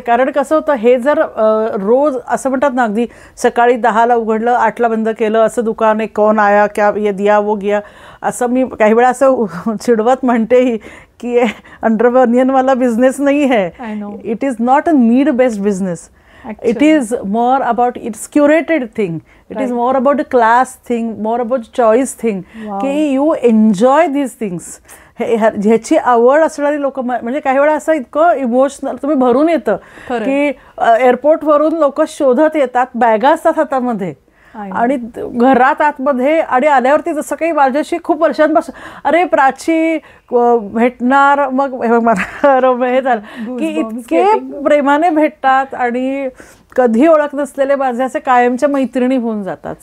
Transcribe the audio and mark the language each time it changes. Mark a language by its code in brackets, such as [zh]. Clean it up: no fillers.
[mr] कारण कसं होतं, हे जर रोज असं म्हणतात ना, अगदी सकाळी 10ला उघडलं 8ला बंद केलं असं दुकान आहे, [hi] कौन आया क्या ये दिया वो गया, [mr] असं मी काही वेळा असं चिडवत म्हणतेही की अंडर अनियन वाला बिझनेस नाही है. [en] It is not a need based business. It is more about, it's curated thing. It is more about a class thing, more about choice thing. की you enjoy these things. [mr] ह्याची आवड असणारी लोक, म्हणजे काही वेळा असं इतकं इमोशनल तुम्ही भरून येतं की एअरपोर्टवरून लोक शोधत येतात, बॅगा असतात हातामध्ये आणि घरात आतमध्ये, आणि आल्यावरती जसं काही माझ्याशी खूप वर्षांपासून अरे प्राची भेटणार, मग हे झालं की इतके प्रेमाने भेटतात आणि कधी ओळख नसलेले माझे असे कायमच्या मैत्रिणी होऊन जातात.